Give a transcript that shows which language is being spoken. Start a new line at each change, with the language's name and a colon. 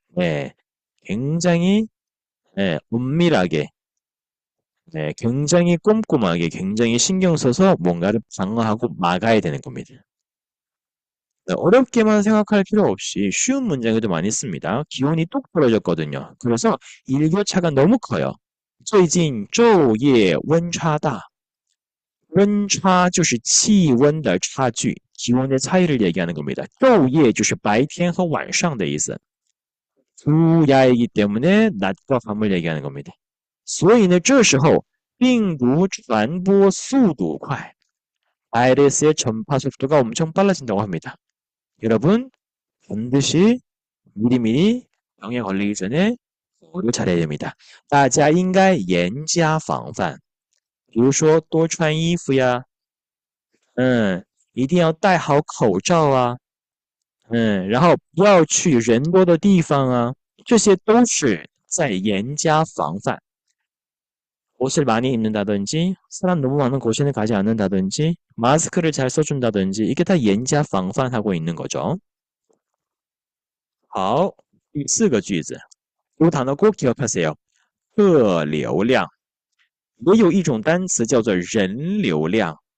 Korean: 네, 굉장히 은밀하게, 굉장히 꼼꼼하게, 굉장히 신경 써서 뭔가를 방어하고 막아야 되는 겁니다. 어렵게만 생각할 필요 없이 쉬운 문장에도 많이 씁니다. 기온이 뚝 떨어졌거든요. 그래서 일교차가 너무 커요.
Chinese: 最近昼夜温差大. 温差就是气温的差距,
Korean: 기온의 차이를 얘기하는 겁니다.
Chinese: 昼夜就是白天和晚上的意思.
Korean: 두 야이기 때문에 낮과 밤을 얘기하는 겁니다.
Chinese: 所以呢,这时候病毒传播速度快.
Korean: 바이러스의 전파 속도가 엄청 빨라진다고 합니다. 여러분 반드시 미리미리 병에 걸리기 전에 보호를 잘해야 됩니다.
Chinese: 大家应该严加防范. 比如说多穿衣服呀, 一定要戴好口罩啊, 然后不要去人多的地方啊, 这些都是在严加防范.
Korean: 옷을 많이 입는다든지, 사람 너무 많은 곳에는 가지 않는다든지, 마스크를 잘 써준다든지, 이게 다 严加防范 하고 있는 거죠.
Chinese: 好，第四个句子，
Korean: 이 단어 꼭 기억하세요.
Chinese: 客流量. 也有一种单词叫做人流量.